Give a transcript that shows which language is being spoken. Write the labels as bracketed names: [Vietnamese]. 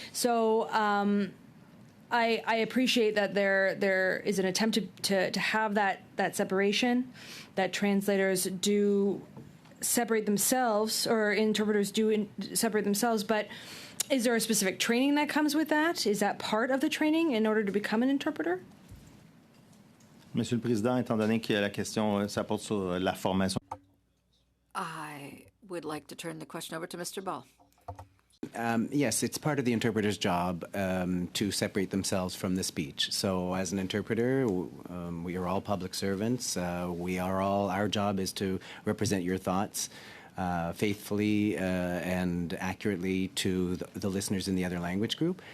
[English] So I appreciate that there is an attempt to have that separation, that translators do separate themselves, or interpreters do separate themselves, but is there a specific training that comes with that? Is that part of the training in order to become an interpreter? [French] Monsieur le Président, étant donné que la question ça porte sur la formation. [English] I would like to turn the question over to Mr. Ball. Yes, it's part of the interpreter's job to separate themselves from the speech. So as an interpreter, we are all public servants. Our job is to represent your thoughts faithfully and accurately to the listeners in the other language group.